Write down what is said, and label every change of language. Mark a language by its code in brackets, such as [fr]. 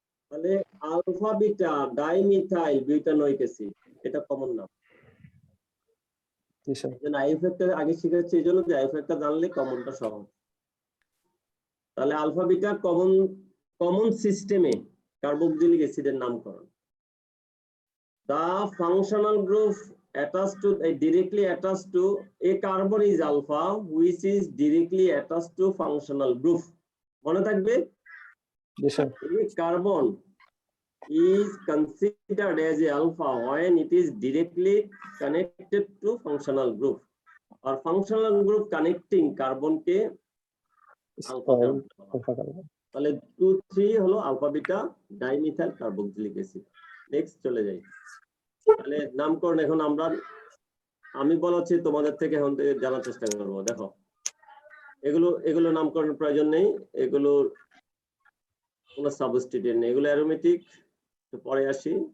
[bn] তাহলে alpha beta dimethyl butanoic acid, এটা common নাম। জি স্যার। এই জন্য আইএফএফটা আগে শিখেছি, এই জন্য যে আইএফএফটা জানলে কমনটা সহজ। তাহলে আলফা বিটা কমন সিস্টেমে কার্বক্সিলিক অ্যাসিডের নামকরণ। [en] The functional group directly attached to a carbon is alpha, which is directly attached to functional group. [bn] মনে থাকবে? জি sir. [en] A carbon is considered as a alpha when it is directly connected to functional group, or functional group connecting carbon ke alpha carbon. [bn] Alpha carbon. তাহলে 2 3 হলো alpha beta dimethyl carboxylic acid. Next চলে যাই। তাহলে নামকরণ এখন আমি বলাচ্ছি, তোমাদের থেকে এখন থেকে জানার চেষ্টা করবো। দেখো, এগুলো নামকরণের প্রয়োজন নেই, এগুলো কোনো সাবস্টিটিউয়েন্ট নেই, এগুলো অ্যারোমেটিক। পরে আসি।